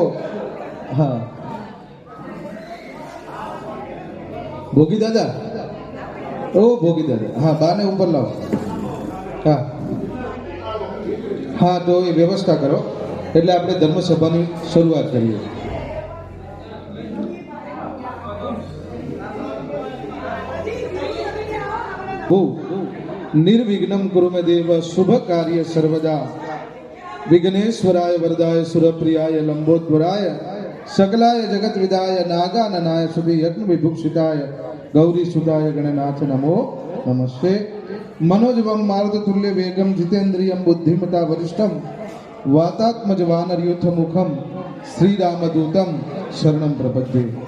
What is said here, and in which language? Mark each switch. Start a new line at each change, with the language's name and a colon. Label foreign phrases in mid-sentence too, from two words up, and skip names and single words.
Gujarati: હા ભોગી દાદા, ઓ ભોગી દાદા, હા બાને ઉપર લાવો. હા હા તો એ વ્યવસ્થા કરો એટલે આપણે ધર્મસભાની શરૂઆત કરીએ.
Sanskrit: निर्विघ्नं कुरु मे देव शुभ कार्य सर्वदा विघ्नेश्वराय वरदाय सुरप्रियाय लंबोदराय सकलाय जगत विदाय नागाननाय सुधी यज्ञ विभूषिताय गौरी सुदाय गणनाथ नमो नमस्ते. मनोजवम मारुत तुल्य वेगम जीतेन्द्रियम बुद्धिमता वरिष्ठम वातात्मज वानरयुथ मुखम श्रीरामदूतम शरणम प्रपद्ये.